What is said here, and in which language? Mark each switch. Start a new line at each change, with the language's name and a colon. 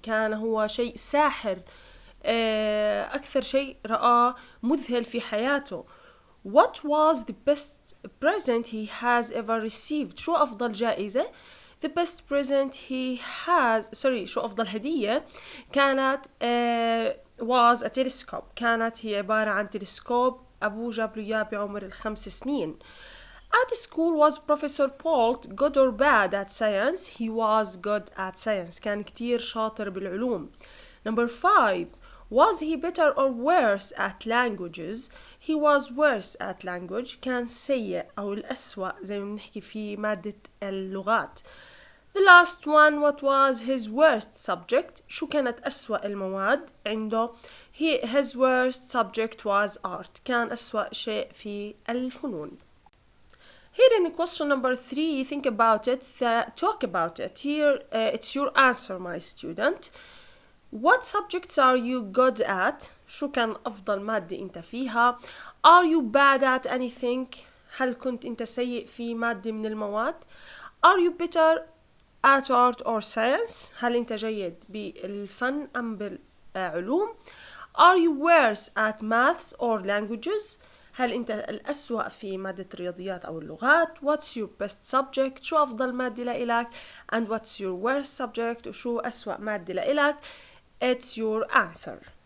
Arabic: كان هو شيء ساحر، أكثر شيء رآه مذهل في حياته.
English: What was the best present he has ever received؟
Arabic: شو أفضل جائزة؟
English: The best present he has
Arabic: شو أفضل هدية كانت
English: was a telescope.
Arabic: كانت هي عبارة عن تلسكوب أبوه جاب له إياه بعمر 5 سنين.
English: At school, was Professor Paul good or bad at science? He was good at science.
Arabic: كان كتير شاطر بالعلوم.
English: Number 5. Was he better or worse at languages? He was worse at language.
Arabic: كان سيء أو الأسوأ زي ما بنحكي في مادة اللغات.
English: The last one, what was his worst subject?
Arabic: شو كانت أسوأ المواد عنده؟
English: His worst subject was art.
Arabic: كان أسوأ شيء في الفنون.
English: Here in question number 3, think about it, talk about it. Here it's your answer, my student. What subjects are you good at?
Arabic: شو كان أفضل مادة أنت فيها؟
English: Are you bad at anything؟
Arabic: هل كنت أنت سيء في مادة من المواد؟
English: Are you better at art or science؟
Arabic: هل أنت جيد بالفن أم بالعلوم؟
English: Are you worse at maths or languages؟
Arabic: هل أنت الأسوأ في مادة الرياضيات أو اللغات؟
English: What's your best subject؟
Arabic: شو أفضل مادة لإلك؟
English: And what's your worst subject؟
Arabic: وشو أسوأ مادة لإلك؟
English: It's your answer.